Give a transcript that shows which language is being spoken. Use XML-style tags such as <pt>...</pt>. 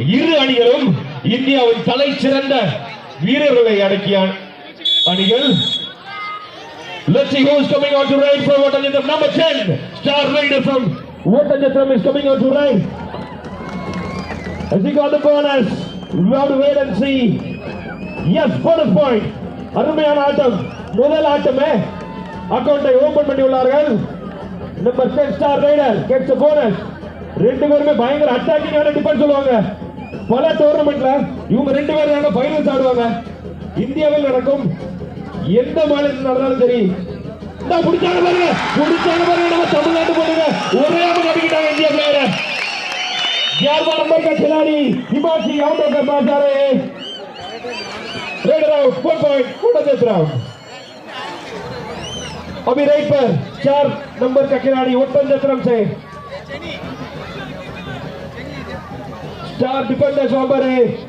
<ta>இரு அணிகளும் இந்தியாவின் தலை சிறந்த வீரர்களை அடக்கிய அணிகள்.</ta> <en>Let's see who's coming out to ride for Otanjatram. Number 10, Star Rider from Otanjatram is coming out to ride. Has he got the bonus? We have to wait and see. Yes, bonus point.</en> <ta>அருமையான ஆட்டம். முதல் ஆட்டமே அக்கவுண்டை open பண்ணி உள்ளார்கள்.</ta> <en>Number 10 Star Rider gets a bonus.</en> <ta>ரெண்டு பேருமே பயங்கர அட்டாக்கிங்கான defence சொல்லுவாங்க. பல டோர்னமெண்ட்ல இவங்க ரெண்டு பேரும் ஃபைனல்ஸ் ஆடுவாங்க. இந்தியாவில் நடக்கும் எந்த மாநிலத்தில் நடந்தாலும் சரி. புடிச்சாங்க பாருங்க, நம்ம தமிழ்நாட்டு போட்டுங்க ஒரே கட்டிக்கிட்டாங்க இந்தியா பிளேயர்.</ta> <hi>11 नंबर का खिलाड़ी हिमांशी आउट होकर बाहर जा रहे हैं. Raider out 4 point ओटंजत्रम. अभी राइट पर 4 नंबर का खिलाड़ी ओटंजत्रम से स्टार डिफेंडर्स वहां पर है.</hi>